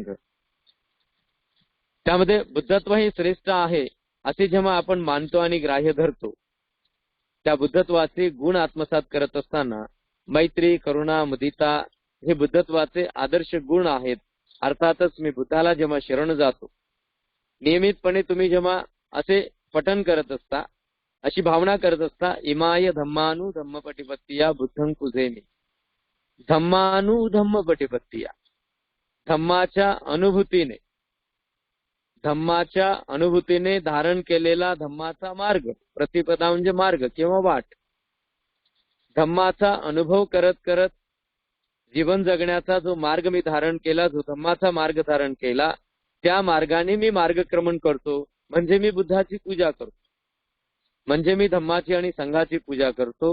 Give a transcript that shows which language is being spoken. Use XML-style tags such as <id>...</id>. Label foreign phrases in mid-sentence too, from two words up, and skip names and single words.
<mr>त्यामध्ये बुद्धत्व हे श्रेष्ठ आहे असे जेव्हा आपण मानतो आणि ग्राह्य धरतो, त्या बुद्धत्वाचे गुण आत्मसात करत असताना मैत्री, करुणा, मुदिता हे बुद्धत्वाचे आदर्श गुण आहेत. अर्थातच मी बुद्धाला जेव्हा शरण जातो, नियमितपणे तुम्ही जेव्हा असे पठन करत असता, अशी भावना करत असता,</mr> <pi>इमाय धम्मानु धम्म पटिपत्तिया बुद्धं कुजेमी, धम्मानु धम्म पटिपत्तिया,</pi> <mr>धम्माच्या अनुभूतीने धारण केलेला धम्माचा मार्ग, प्रतिपदा म्हणजे मार्ग किंवा वाट, धम्माचा अनुभव करत करत जीवन जगण्याचा जो मार्ग मी धारण केला, जो धम्माचा मार्ग धारण केला, त्या मार्गाने मी मार्गक्रमण करतो, म्हणजे मी बुद्धाची पूजा करतो, म्हणजे मी धम्माची आणि संघाची पूजा करतो.</mr>